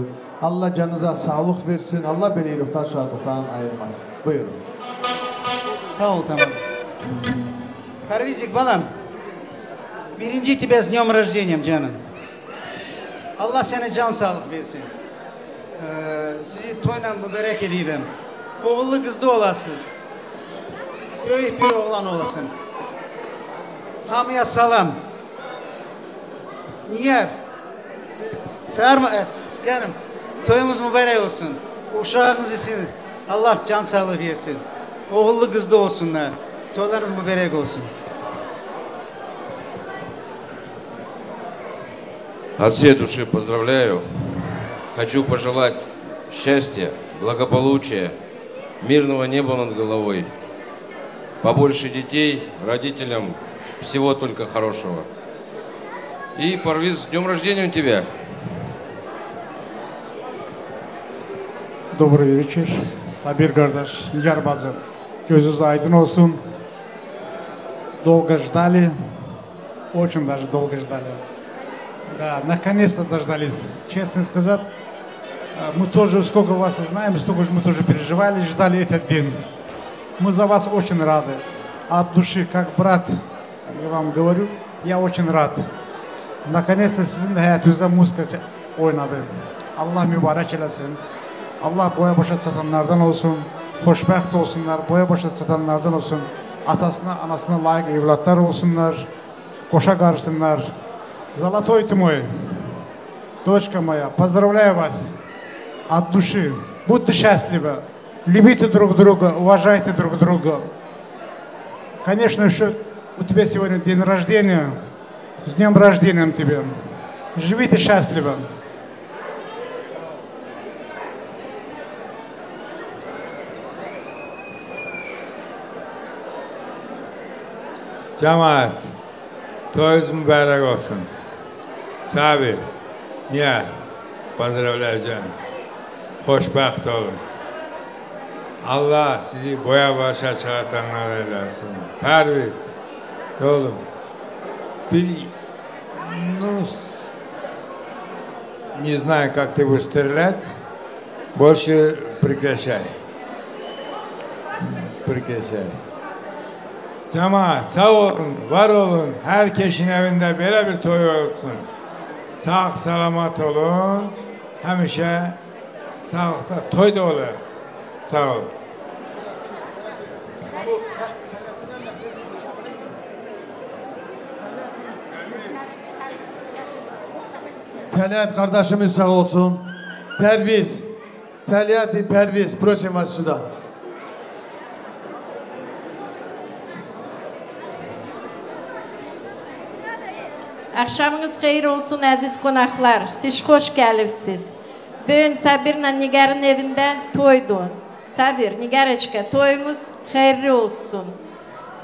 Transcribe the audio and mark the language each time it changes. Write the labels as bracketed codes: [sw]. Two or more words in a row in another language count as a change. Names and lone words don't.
[tr] Allah canınıza sağlık versin, Allah beni iyilikten şadlıktan ayırmasın. Buyurun. Sağ ol tamam. Parvizik balam, birinci [ru] тебя с днем рождения [tr] canım. Allah sana can sağlık versin. Sizi toyla mübarek ediyorum. Oğullu kızlı olasınız. Büyük bir oğlan olasın. [az] Hamıya salam. Niyer? [tr] Ferma canım. Toyumuz mübarek olsun. Uşağınız için Allah can sağlığı versin. Oğullu kızlı olsunlar. Toylarınız mübarek olsun. [ru] От всей души поздравляю. Хочу пожелать счастья, благополучия, мирного неба над головой. Побольше детей, родителям всего только хорошего. И, Парвиз, с днем рождения тебя! Добрый вечер, [tr] Sabir kardeş, Nigar bacım. Gözünüz aydın olsun. [ru] Долго ждали, очень даже долго ждали. Да, наконец-то дождались. Честно сказать, мы тоже, сколько вас знаем, столько мы тоже переживали, ждали этот день. Мы за вас очень рады. От души, как брат, я вам говорю, я очень рад. [tr] Наконец-то sizin de hayatınızda müzik oynadı. Allah mübarek eylesin. Allah boya başa çatanlardan olsun. Hoşbəxt olsunlar, boya başa çatanlardan olsun. Atasına, anasına layık evlatlar olsunlar. Koşa karışsınlar. [ru] Золотой ты мой, дочка моя, поздравляю вас от души. Будьте счастливы, любите друг друга, уважайте друг друга. Конечно, еще у тебя сегодня день рождения. С днем рождения тебе. Живите счастливо. [tr] Cemaat, toyunuz mübarek olsun. Sabir, niye? Поздравляю canım. [az] Hoşbəxt olun. [tr] Allah sizi boya başa çıkartanlar eylesin. Parviz, oğlum. [ru] Ну, не знаю, как ты будешь стрелять. Больше прекращай. Прекращай. [tr] Cemaat sağ olun, var olun. Herkesin evinde böyle bir toy olsun. Sağ salamat olun. [az] Həmişə sağlıqda toy da olur. [tr] Sağ olun. Talat kardeşimiz sağ olsun. [ru] Perviz. Talat Perviz. Просим вас сюда. [az] Akşamınız xeyir olsun əziz qonaqlar. Siz xoş gəlibsiz. Bugün Sabirlə Nigarın evində toydu. Sabir, Nigarочка, toyunuz xeyirli olsun.